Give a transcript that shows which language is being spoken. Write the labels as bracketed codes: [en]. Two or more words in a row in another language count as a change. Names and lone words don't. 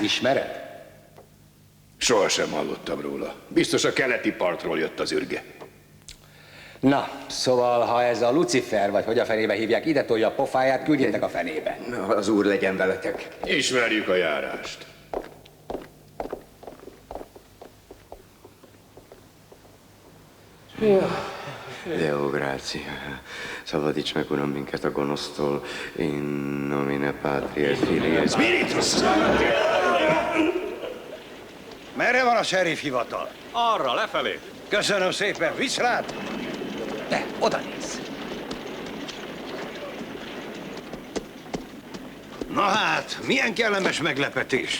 [hu] Ismered? Sohasem hallottam róla. Biztos a keleti partról jött az ürge. Na, szóval, ha ez a Lucifer, vagy hogy a fenébe hívják, ide tolja a pofáját, küldjétek a fenébe. Az úr legyen veletek. Ismerjük a járást. [la] Deo gratia. [hu] Szabadíts meg, Uram, minket a gonosztól. [la] In nomine Patria et Filii et Spiritus. [hu] Merre van a sheriff hivatal? Arra, lefelé. Köszönöm szépen, visz rád! Te, oda nézz! Na hát, milyen kellemes meglepetés.